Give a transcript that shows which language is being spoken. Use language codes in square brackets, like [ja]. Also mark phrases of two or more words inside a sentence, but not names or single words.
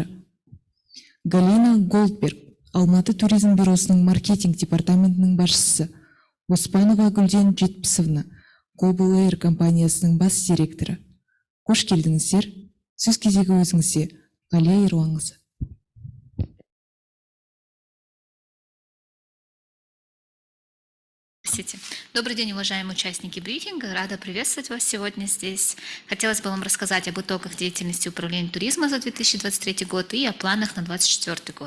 [kk] Галина Голдберг, Алматы туризм бюросының маркетинг департаментінің басшысы. Оспанова Гүлден Жетпісовна, Global Air компаниясының бас директоры. Қош келдіңіздер. Сөз кезегі өзіңізде. Ғалия Ерланқызы. [ru] Добрый день, уважаемые участники брифинга. Рада приветствовать вас сегодня здесь. Хотелось бы вам рассказать об итогах деятельности управления туризма за 2023 год и о планах на 2024 год.